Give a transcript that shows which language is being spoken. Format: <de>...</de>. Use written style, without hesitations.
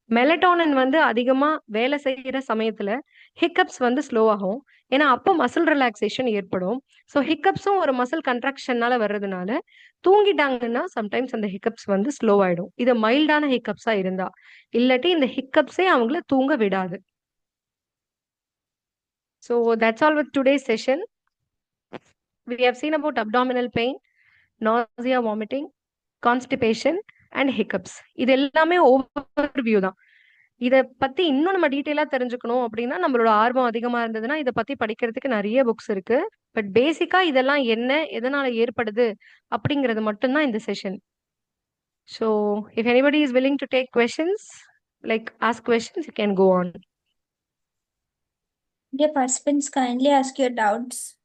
<ta>Melatonin வந்து அதிகமா வேலை செய்யற சமயத்துல ஹிக்கப்ஸ் வந்து ஸ்லோ ஆகும். ஏன்னா அப்போ மசில் ரிலாக்ஸேஷன் ஏற்படும். ஸோ ஹிக்கப்ஸும் ஒரு மசில் கன்ட்ராக்ஷன்னால வர்றதுனால தூங்கிட்டாங்கன்னா சம்டைம்ஸ் அந்த ஹிக்கப்ஸ் வந்து ஸ்லோ ஆயிடும். இது மைல்டான ஹிக்கப்ஸா இருந்தா, இல்லாட்டி இந்த ஹிக்கப்ஸே அவங்கள தூங்க விடாது.</ta> <en>So that's all with today's session. We have seen about abdominal pain, nausea, vomiting, constipation and hiccups.</en> <ta>இது எல்லாமே ஓவர்வியூ தான். இதை பத்தி இன்னும் நம்ம டீட்டெயிலா தெரிஞ்சுக்கணும் அப்படின்னா நம்மளோட ஆர்வம் அதிகமா இருந்ததுன்னா இதை பத்தி படிக்கிறதுக்கு நிறைய புக்ஸ் இருக்கு. பட் பேசிக்கா இதெல்லாம் என்ன, எதனால ஏற்படுது அப்படிங்கிறது மட்டும்தான் இந்த session.</ta> <en>So if anybody is willing to take questions, like ask questions, you can go on. Dear participants, kindly ask your doubts.</en>